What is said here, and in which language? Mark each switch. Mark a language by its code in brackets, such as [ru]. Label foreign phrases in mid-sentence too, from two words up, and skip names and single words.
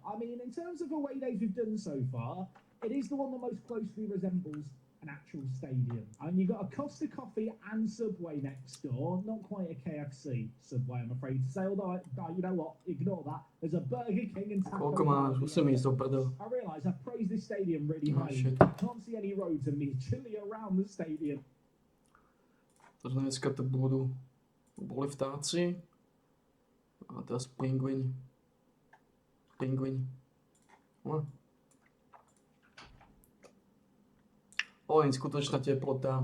[en] I mean, in terms of away days we've done so far, it is the one that most closely resembles an actual stadium. And you got a Costa Coffee and Subway next door. Not quite a KFC Subway, I'm afraid to say. Although, you know what? Ignore that. There's a Burger King and Taco [sk] Koľko má? [en] Bell. [cs] 8 míst do prdel. [en] I realise I've praised this stadium really Oh, highly. shit. I can't see any roads immediately around the stadium. [sk] Takže dneska to boli vtáci. A teraz pingvin. No. Len skutočná teplota.